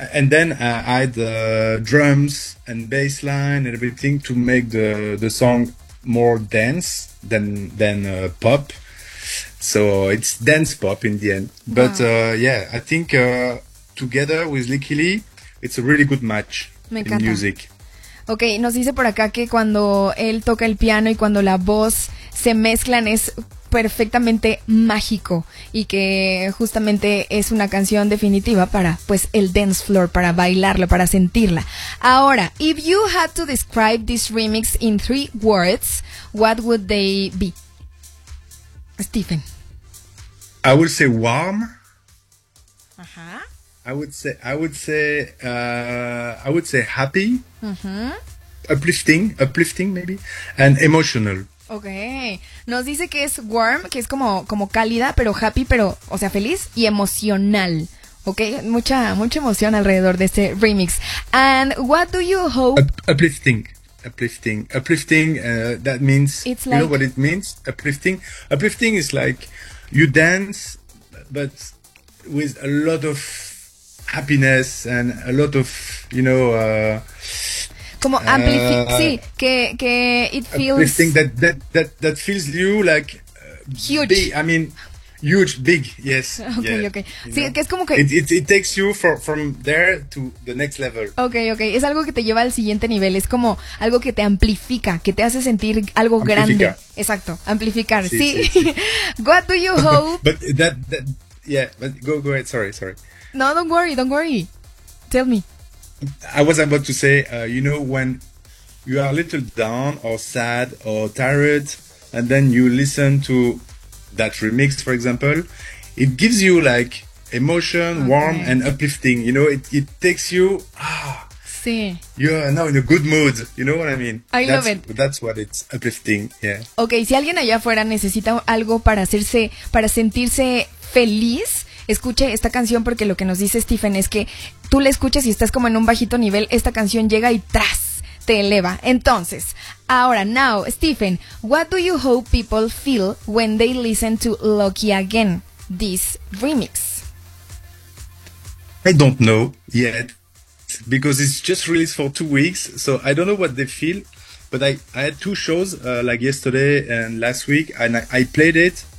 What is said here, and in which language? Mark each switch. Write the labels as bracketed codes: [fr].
[en] Then I add drums and bass line and everything to make the song more dance than pop. So it's dance pop in the end. But wow. I think together with Likili, it's a really good match in music. [es] Okay, nos dice por acá que cuando él toca el piano y cuando la voz se mezclan es perfectamente mágico y que justamente es una canción definitiva para pues el dance floor, para bailarla, para sentirla. Ahora, [en] if you had to describe this remix in 3 words, what would they be? Stephen. I would say warm. Uh-huh. I would say happy. Uh-huh. Uplifting maybe, and emotional. [es] Okay, nos dice que es warm, que es como cálida, pero happy, pero, o sea, feliz y emocional. Okay, mucha emoción alrededor de este remix. [en] And what do you hope? Uplifting. That means it's like, you know what it means? Uplifting. Uplifting is like you dance, but with a lot of happiness and a lot of, you know. [es] Como amplifi- sí, que [en] it feels... Uplifting, that feels you like... huge. Big, I mean, huge, big, yes. [es] Okay. Sí, know? Que es como que... [en] It takes you from there to the next level. Okay. [es] Es algo que te lleva al siguiente nivel. Es como algo que te amplifica, que te hace sentir algo amplifica. Grande. Exacto, amplificar. Sí. Sí. [en] What do you hope? But that yeah, but go ahead, sorry. No, don't worry. Tell me. I was about to say, you know, when you are a little down or sad or tired, and then you listen to that remix, for example, it gives you like emotion, okay. Warm and uplifting. You know, it takes you. [es] Sí. [en] You are now in a good mood. You know what I mean? I love it. That's what it's uplifting. Yeah. Okay. [es] Si alguien allá afuera necesita algo para sentirse feliz. Escuche esta canción porque lo que nos dice Stephen es que tú la escuchas y estás como en un bajito nivel, esta canción llega y ¡tras! Te eleva. Entonces, ahora, [en] now, Stephen, what do you hope people feel when they listen to Lucky Again, this remix? I don't know yet, because it's just released for 2 weeks, so I don't know what they feel, but I had 2 shows, like yesterday and last week, and I played it.